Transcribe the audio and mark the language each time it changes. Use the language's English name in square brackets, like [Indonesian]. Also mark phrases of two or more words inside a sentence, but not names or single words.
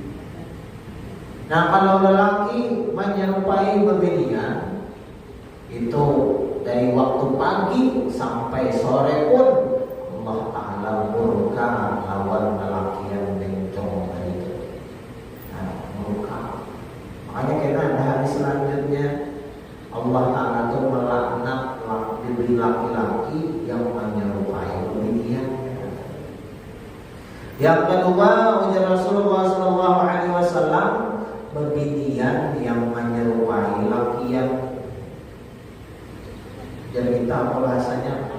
[Banjar] Nah kalau lelaki menyerupai bebinian itu dari waktu pagi sampai sore pun Allah Ta'ala murka lawan lelaki yang bencong tadi itu. Nah, murka. Makanya kita ada hadis selanjutnya, Allah Ta'ala itu melaknat laki-laki yang menyerupai bebinian. Yang kedua, ujar Rasulullah SAW, bebinian yang menyerupai lakian. Jadi kita apa bahasanya?